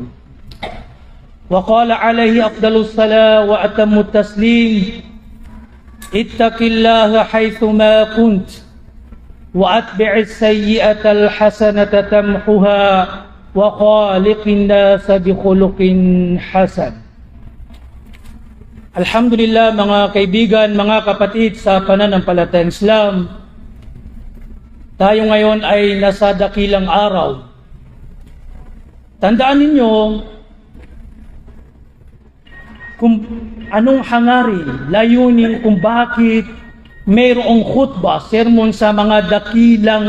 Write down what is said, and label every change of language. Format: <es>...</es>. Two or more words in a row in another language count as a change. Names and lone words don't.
<ar>وقال عليه أفضل الصلاة وأتم التسليم: اتق الله حيثما كنت وأتبع السيئة الحسنة تمحها وخالق الناس بخلق حسن. Alhamdulillah,</ar> <tl>mga kaibigan, mga kapatid sa pananampalatayang Islam, tayo ngayon ay nasa dakilang araw. Tandaan ninyo kung anong hangarin, layunin kung bakit mayroong khutbah, sermon sa mga dakilang</tl>